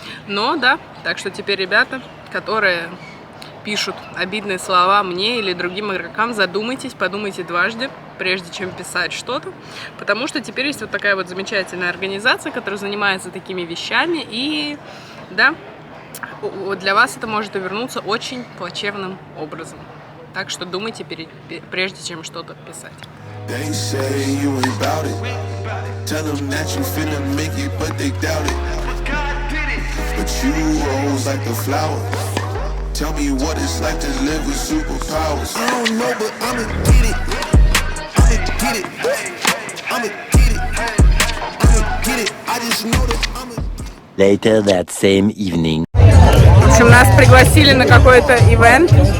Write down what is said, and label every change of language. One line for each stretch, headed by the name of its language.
Russian: Но да, так что теперь ребята, которые пишут обидные слова мне или другим игрокам, задумайтесь, подумайте дважды, прежде чем писать что-то. Потому что теперь есть вот такая вот замечательная организация, которая занимается такими вещами. И да, для вас это может увернуться очень плачевным образом. Так что думайте, прежде чем что-то писать.
English: They say you ain't about it. Tell them that you finna make it, but they doubt it. But you rose like the flower. Tell me what it's like to live with superpowers. I don't know, but I'ma get it. I'ma get it. I'ma get it. I'ma get it. I just know that I'ma. Later that same evening.
Russian: В общем, нас пригласили на какой-то ивент.